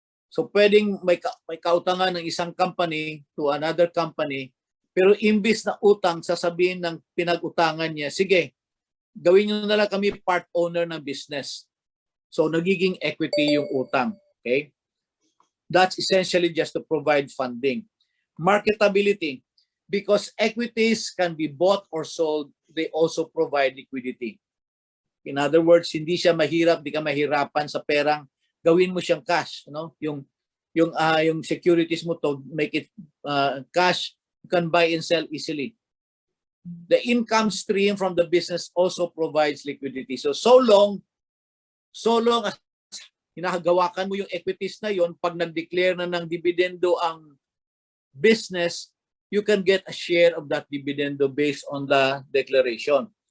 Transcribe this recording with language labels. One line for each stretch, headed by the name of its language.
Filipino: So pwedeng may kautangan ng isang company to another company, pero imbis na utang, sasabihin ng pinag-utangan niya, sige, gawin nyo na lang kami part owner ng business. So nagiging equity yung utang. Okay?
English: That's essentially just to provide funding. Marketability. Because equities can be bought or sold, they also provide liquidity.
Filipino: In other words, hindi siya mahirap, di ka mahirapan sa perang, gawin mo siyang cash, no? Yung
English: yung securities mo to make it cash, you can buy and sell easily. The income stream from the business also provides liquidity. So long as
Filipino: hinahagawakan mo yung equities na yon, pag nag-declare na ng dividendo ang business,
English: you can get a share of that dividendo based on the declaration.